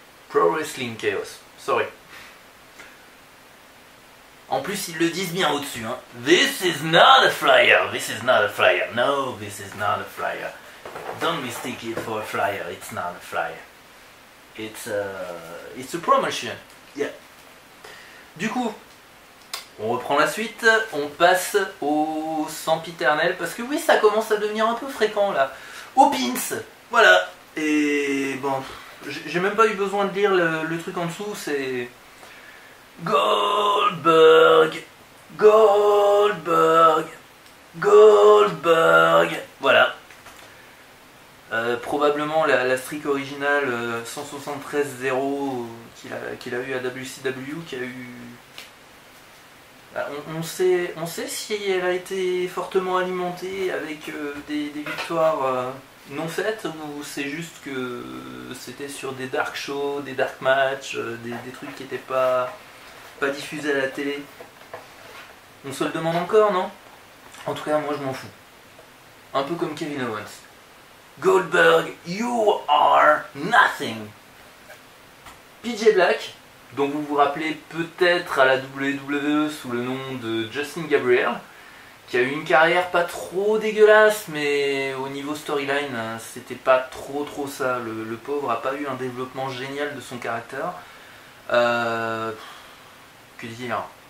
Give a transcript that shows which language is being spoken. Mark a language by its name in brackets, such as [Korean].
[English] Pro Wrestling Chaos, sorry. [French] En plus, ils le disent bien au-dessus, hein. [English] This is not a flyer, this is not a flyer, no, this is not a flyer. Don't mistake it for a flyer, it's not a flyer. It's a promotion, yeah. [French] Du coup, on reprend la suite, on passe au sempiternel, parce que oui, ça commence à devenir un peu fréquent là. Au pins, voilà. Et bon, j'ai même pas eu besoin de lire le truc en dessous, c'est... Goldberg, Goldberg, Goldberg. Voilà. Probablement la streak originale 173-0 qu'il a eu à WCW, qui a eu... On sait si elle a été fortement alimentée avec des victoires non faites, ou c'est juste que c'était sur des dark shows, des dark matchs, des trucs qui n'étaient pas diffusés à la télé. On se le demande encore, non? En tout cas, moi je m'en fous. Un peu comme Kevin Owens. [English] Goldberg, you are nothing. [French] PJ Black, dont vous vous rappelez peut-être à la WWE sous le nom de Justin Gabriel, qui a eu une carrière pas trop dégueulasse, mais au niveau storyline, c'était pas trop ça. Le pauvre a pas eu un développement génial de son caractère. Que dire?